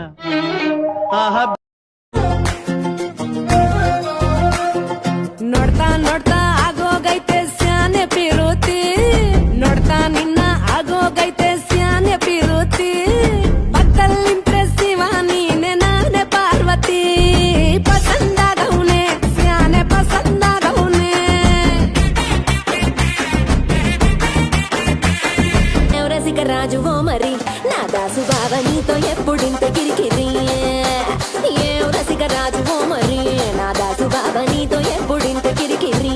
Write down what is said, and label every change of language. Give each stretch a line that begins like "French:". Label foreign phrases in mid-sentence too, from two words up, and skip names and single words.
Kannada: ನೋಡ್ತಾ ನೋಡ್ತಾ ಆಗೋಗೈತೆ ಸ್ಯಾನೆ ಪಿರುತಿ ನೋಡ್ತಾ ನಿನ್ನ ಆಗೋಗೈತೆ ಸ್ಯಾನೆ ಪಿರುತಿ ಪಕ್ಕದಲ್ಲಿ ಇಂಪ್ರೆಸಿವ ನೀನೆ ನಾನೇ ಪಾರ್ವತಿ ಪಸಂದಾಗೌನೆ ಸ್ಯಾನೆ ಪಸಂದಾಗೌನೆ
Telugu: రసిక రాజు ఓ మరి నా దాసు బావ నీతో ఎప్పుడింత కిరికిరి ఏ రసిక రాజు ఓ మరి నా దాసు బావ నీతో ఎప్పుడింత కిరికిరి